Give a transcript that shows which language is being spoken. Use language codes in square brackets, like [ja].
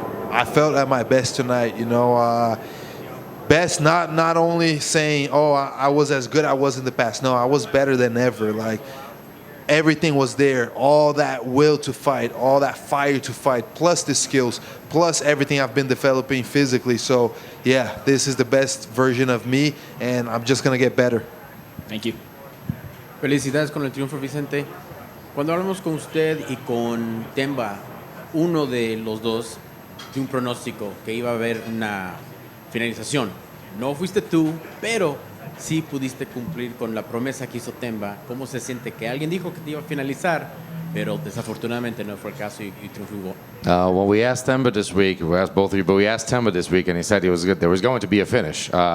[en] I felt at my best tonight, you know. Best, not only saying, oh, I was as good as I was in the past. No, I was better than ever. Like, everything was there, all that will to fight, all that fire to fight, plus the skills, plus everything I've been developing physically. So yeah, this is the best version of me, and I'm just gonna get better. Thank you. [es] Felicidades con el triunfo, Vicente. Cuando hablamos con usted y con Themba, uno de los dos dio un pronóstico que iba a haber una finalización. No fuiste tú, pero sí pudiste cumplir con la promesa que hizo Themba. ¿Cómo se siente que alguien dijo que te iba a finalizar, pero desafortunadamente no fue el caso y triunfó? [en] Well, we asked Themba this week. We asked both of you, but we asked Themba this week, and he said there was going to be a finish.